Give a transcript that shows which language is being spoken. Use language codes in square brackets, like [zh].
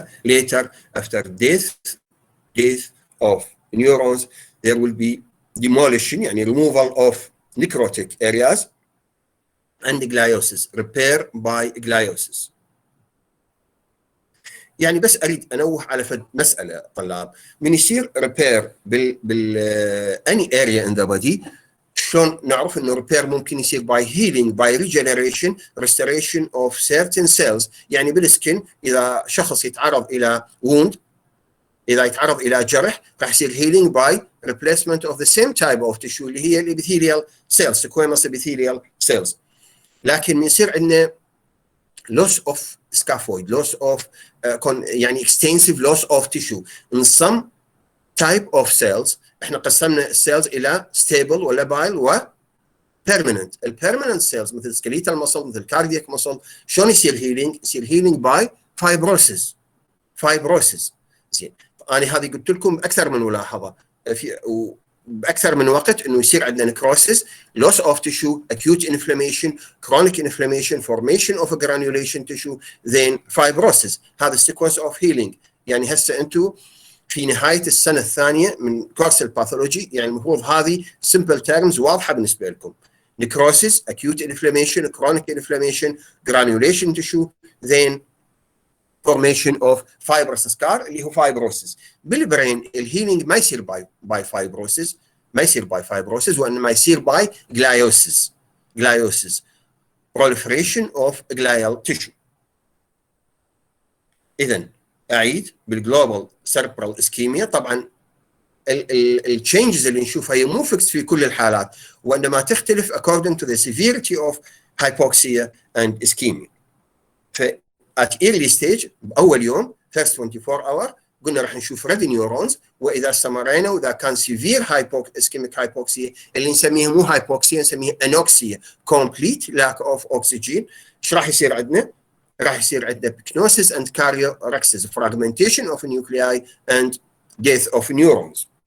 [en] Later after death of neurons there will be demolition [ar] يعني [en] removal of necrotic areas and gliosis, repair by gliosis. [ar] يعني بس اريد انوه على فد مساله طلاب، من يصير ريبير بال [en] any area in the body [ar] شلون نعرف انه ريبير ممكن يصير [en] by healing by regeneration restoration of certain cells. [ar] يعني بالسكن اذا شخص يتعرض الى [en] wound، [ar] اذا يتعرض الى جرح راح يصير [en] healing by replacement of the same type of tissue [ar] اللي هي الابيثيليال [en] cells squamous epithelial cells. لكن يصير عندنا loss of scaphoid, loss of [ar] يعني [en] extensive loss of tissue in some type of cells. [ar] احنا قسمنا السيلز الى stable ولا و permanent. [en] البيرمننت cells [ar] مثل [en] skeletal muscle مثل cardiac muscle [ar] شلون يصير [en] healing؟ [ar] يصير [en] healing by fibrosis. [ar] زين انا هذه قلت لكم باكثر من ملاحظه باكثر من وقت انه يصير عندنا [en] necrosis, loss of tissue, acute inflammation, chronic inflammation, formation of a granulation tissue, then fibrosis. [ar] هذا [en] sequence of healing. [ar] يعني هسه انتم في نهايه السنه الثانيه من كورس الباثولوجي، يعني المفروض هذه [en] simple terms [ar] واضحه بالنسبه لكم. [en] necrosis, acute inflammation, chronic inflammation, granulation tissue, then formation of fibrous scar [ar] اللي هو [en] fibrosis. [ar] بالبرين الهيلينج ما يصير باي fibrosis، ما يصير باي fibrosis، وانما يصير باي [en] gliosis proliferation of glial tissue. [ar] اذا اعيد بالجلوبال سيربرال اسكيميا، طبعا التشينجز اللي نشوفها هي مو فيكس في كل الحالات، وانما تختلف [en] according to the severity of hypoxia and ischemia. [ar] ف [en] at early stage [ar] باول يوم [en] first 24 hour [ar] قلنا راح نشوف [en] red neurons، [ar] واذا استمرينا واذا كان [en] severe ischemic hypoxia [ar] اللي نسميها مو [en] hypoxia [ar] نسميها [en] anoxia complete lack of oxygen، [ar] ايش راح يصير عندنا؟ [en] راح يصير عندنا pyknosis and karyorrhexis fragmentation of nuclei and death of neurons.